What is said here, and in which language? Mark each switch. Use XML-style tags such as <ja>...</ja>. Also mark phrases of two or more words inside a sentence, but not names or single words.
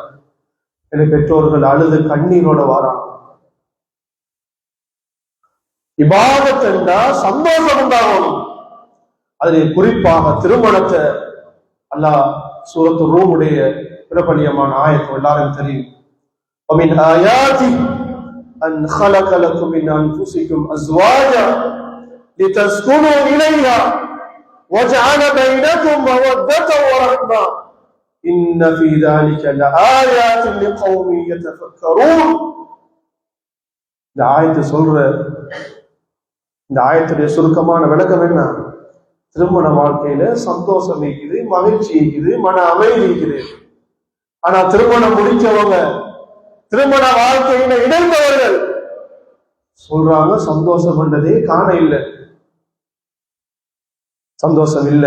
<ta>என் பெற்றோர்கள் அழுது கண்ணீரோட வாராங்க. இபாதத் என்றா சந்தோஷம் உண்டாகணும். அதில் குறிப்பாக திருமணத்தை அல்லாஹ் சூரத்து ரூமுடைய பிரபலியமான ஆயத்து எல்லாரும் தெரியும்.</ta> <ar>وَمِنْ آيَاتِهِ أَنْ خَلَقَ لَكُم مِّنْ أَنفُسِكُمْ أَزْوَاجًا لِتَسْكُنُوا إِلَيْهَا وَجَعَلَ بَيْنَكُمْ مَوَدَّةً وَرَحْمَةً إِنَّ فِي ذَلِكَ لَآيَاتٍ لِقَوْمٍ يَتَفَكَّرُونَ.</ar> <ta>இந்த ஆயத்து சொல்ற இந்த ஆயத்துடைய சுருக்கமான விளக்கம் என்ன? திருமண வாழ்க்கையில சந்தோஷம் இருக்குது, மகிழ்ச்சி இருக்குது, மன அமைதி இருக்குது. ஆனா திருமணம் முடிச்சவங்க, திருமண வாழ்க்கையில இணைந்தவர்கள் சொல்றாங்க சந்தோஷம் என்றதே காண இல்லை, சந்தோஷம் இல்லை.</ta>